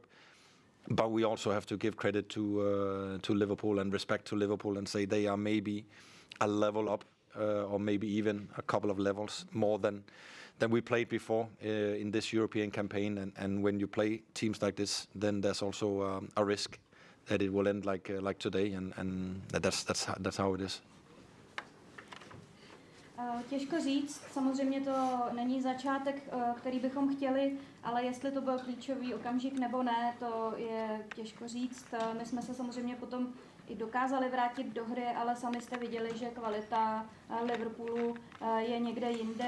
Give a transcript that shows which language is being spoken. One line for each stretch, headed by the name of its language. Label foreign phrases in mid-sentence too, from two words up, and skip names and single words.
English: But we also have to give credit to Liverpool and respect to Liverpool and say they are maybe a level up or maybe even a couple of levels more than we played before in this European campaign. And when you play teams like this, then there's also a risk that it will end like today, and that's how it is.
Czech: Těžko říct, samozřejmě to není začátek, který bychom chtěli, ale jestli to byl klíčový okamžik nebo ne, to je těžko říct. My jsme se samozřejmě potom i dokázali vrátit do hry, ale sami jste viděli, že kvalita Liverpoolu je někde jinde.